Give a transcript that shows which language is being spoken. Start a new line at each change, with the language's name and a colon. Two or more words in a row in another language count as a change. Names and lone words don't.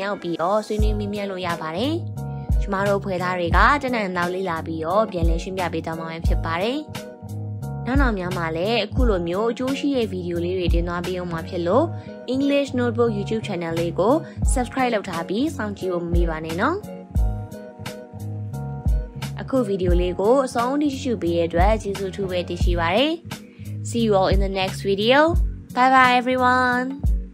Burmese: ရောက်ပြီးတော့ဆွေးနွေးမေးမြန်းလို့ရပါတယ်ကျမတို့ဖွဲ့သားတွေကတနင်္လာနေ့လာပြီးတော့ပြန်လည်ရှင်းပြပေးသွားမှာဖြစ်ပါတယ်။နောက်များမှာလည်းအခုလိုမျိုးအကျိုးရှိတဲ့ဗီဒီယိုလေးတွေတင်သွားပေးအောင်မှာဖြစ်လို့ English Notebook YouTube Channel လေးကို Subscribe လုပ်ထားပြီးစောင့်ကြည့်ဖို့မမေ့ပါနဲ့နော်။အခုဗီဒီယိုလေးကိုအဆုံးထိကြည့်ရှုပေးတဲ့အတွက်ကျေးဇူးထူးပဲတင်ရှိပါတယ်။
English: See you all in the next video. Bye bye everyone.